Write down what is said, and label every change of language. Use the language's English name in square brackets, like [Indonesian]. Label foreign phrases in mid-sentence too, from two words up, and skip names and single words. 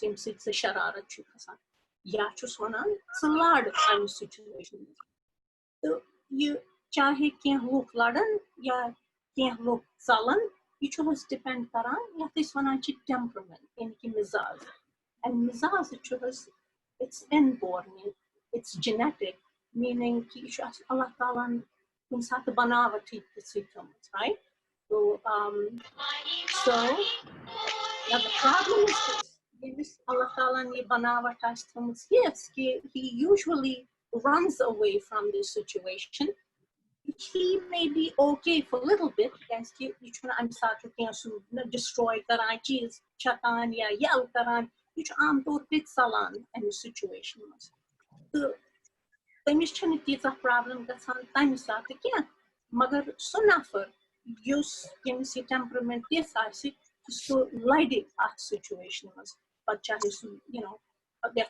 [Kashmiri] ییٚمہِ سۭتۍ ژےٚ شرارت چھُ کھسان یا چھُس وَنان ژٕ لڑ اَمہِ سُچویشنہِ منٛز تہٕ یہِ چاہے کینٛہہ لُکھ لڑن یا کینٛہہ لُکھ ژلن یہِ چھُ حظ ڈِپینڈ کران یَتھ أسۍ وَنان چھِ ٹیمپرمنٹ یعنی کہِ مِزاز اَمہِ مِزاز چھُ حظ [English] it's inborn it's genetic meaning [Kashmiri] کہِ یہِ چھُ اَسہِ اللہ تعالیٰ ہن کُنہِ ساتہٕ بناوٹھٕے تِژھٕے تھٲمٕژ رایٹ ییٚمِس اللہ تعالیٰ ہن یہِ بناوٹ آسہِ تھٲمٕژ یِژھ کہِ [English] he usually runs away from this situation he may be okay for a little bit [Kashmiri] کیٛازِ کہِ یہِ چھُنہٕ اَمہِ ساتہٕ کینٛہہ سُہ ڈِسٹروے کران چیٖز چھکان یا یَل کران یہِ چھُ عام طور پے ژلان اَمہِ سُچویشنہِ منٛز تہٕ تٔمِس چھنہٕ تیٖژاہ پرابلم گژھان تمہِ ساتہٕ کینٛہہ مگر سُہ نفر ییٚمِس یہِ ٹیمپرمنٹ تِژھ آسہِ کہِ سُہ لڑِ اَتھ سُچویشنہِ منٛز پتہٕ چاہے سُہ یَتھ